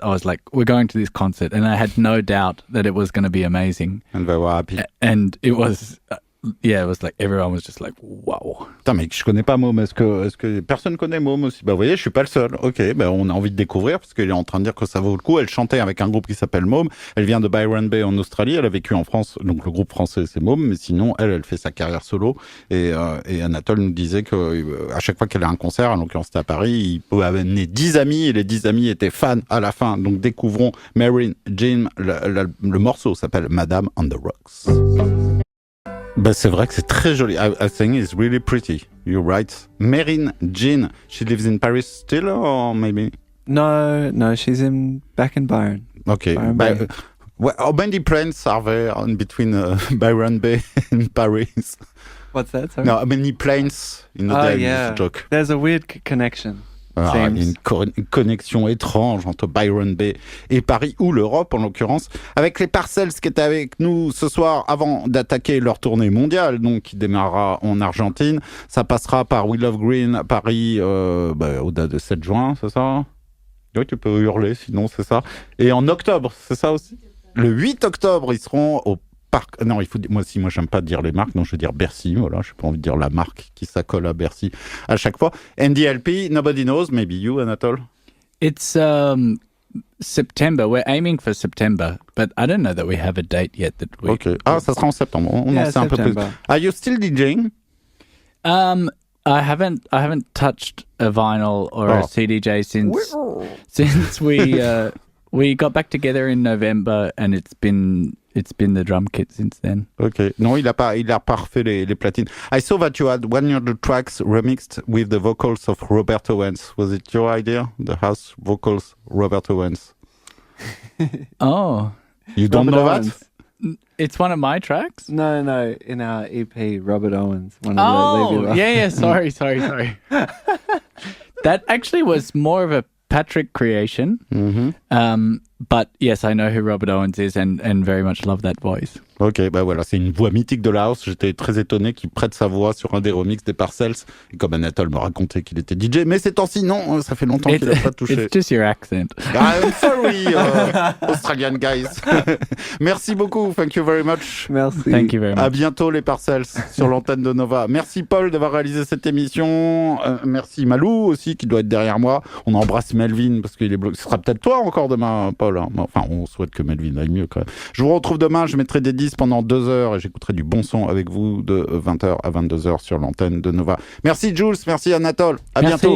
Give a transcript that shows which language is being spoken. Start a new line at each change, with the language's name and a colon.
English: I was like, we're going to this concert, and I had no doubt that it was going to be amazing. And they were happy. And it was, it was like everyone was just like, wow.
French: Putain, mec, je connais pas Mome. Est-ce que personne connaît Mome aussi? Bah, vous voyez, je suis pas le seul. Ok, bah, on a envie de découvrir parce qu'elle est en train de dire que ça vaut le coup. Elle chantait avec un groupe qui s'appelle Mome. Elle vient de Byron Bay en Australie. Elle a vécu en France. Donc, le groupe français, c'est Mome. Mais sinon, elle fait sa carrière solo. Et Anatole nous disait que à chaque fois qu'elle a un concert, en l'occurrence c'était à Paris, il peut amener 10 amis et les 10 amis étaient fans à la fin. Donc, découvrons Merryn Jean. Le morceau s'appelle Madame on the Rocks. Bah, c'est vrai que c'est très joli.
English: I think it's really pretty. You're right. Merryn Jean, she lives in Paris still, or maybe? No, she's back in Byron. Okay. Byron Bay. How many planes are there in between Byron Bay and Paris? What's that? Sorry? No, how many planes in a day? Yeah. This joke. There's a weird connection.
French: Il y a une connexion étrange entre Byron Bay et Paris, ou l'Europe en l'occurrence, avec les Parcels qui étaient avec nous ce soir avant d'attaquer leur tournée mondiale, donc qui démarrera en Argentine. Ça passera par We Love Green à Paris au date de 7 juin, c'est ça? Oui, tu peux hurler, sinon c'est ça. Et en octobre, c'est ça aussi? Le 8 octobre, ils seront au parc. Non, moi j'aime pas dire les marques, donc je veux dire Bercy, voilà, j'ai pas envie de dire la marque qui s'accole à Bercy à chaque fois.
English: NDLP, nobody knows, maybe you, Anatole? It's September. We're aiming for September, but I don't know that we have a date yet.
French: Ok. Ah, ça sera en septembre. On en sait un peu plus.
English: Are you still DJing? I haven't touched a vinyl or a CDJ since we We got back together in November, and it's been the drum kit since then. Ok.
French: Non, il a pas refait les platines.
English: I saw that you had one of the tracks remixed with the vocals of Robert Owens. Was it your idea? The house vocals, Robert Owens. Oh. You don't Robert know Owens. that? It's one of my tracks? No, in our EP, Robert Owens. One of the Leave You Alone. Yeah, sorry. That actually was more of a Patrick creation. Mm-hmm. But yes, I know who Robert Owens is and very much love that voice.
French: Ok, bah voilà, c'est une voix mythique de la house. J'étais très étonné qu'il prête sa voix sur un des remixes des Parcels. Et comme Anatole me racontait qu'il était DJ, mais ces temps-ci, non, ça fait longtemps qu'il n'a pas touché.
English: It's just your accent. I'm sorry, Australian guys.
French: Merci beaucoup,
English: thank you very much.
French: Merci.
English: Thank you very much.
French: À bientôt les Parcels sur l'antenne de Nova. Merci Paul d'avoir réalisé cette émission. Merci Malou aussi qui doit être derrière moi. On embrasse Melvin parce qu'il est bloqué. Ce sera peut-être toi encore demain, Paul. Hein. Enfin, on souhaite que Melvin aille mieux quand même. Je vous retrouve demain. Je mettrai des 10 pendant 2 heures et j'écouterai du bon son avec vous de 20h à 22h sur l'antenne de Nova. Merci Jules, merci Anatole. À bientôt.